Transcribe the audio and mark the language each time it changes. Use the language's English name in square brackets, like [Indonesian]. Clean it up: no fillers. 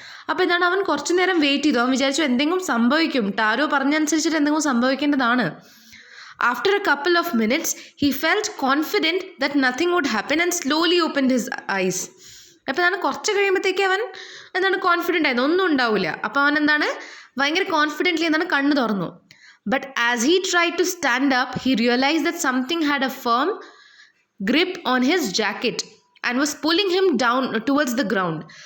[Malayalam] അപ്പോൾ എന്താണ്, അവൻ കുറച്ചു നേരം വെയിറ്റ് ചെയ്തു. അവൻ വിചാരിച്ചു എന്തെങ്കിലും സംഭവിക്കും, ടാരോ പറഞ്ഞനുസരിച്ചിട്ട് എന്തെങ്കിലും സംഭവിക്കേണ്ടതാണ്. [English] After a couple of minutes, he felt confident that nothing would happen and slowly opened his eyes. [Malayalam] അപ്പോൾ എന്താണ്, കുറച്ച് കഴിയുമ്പോഴത്തേക്ക് അവൻ എന്താണ് കോൺഫിഡൻ്റ് ആയിരുന്നു, ഒന്നും ഉണ്ടാവില്ല. അപ്പോൾ അവൻ എന്താണ് ഭയങ്കര കോൺഫിഡൻ്റ്ലി എന്താണ് കണ്ണ് തുറന്നു. [English] But as he try to stand up, he realise that something had a firm grip on his jacket and was pulling him down towards the ground.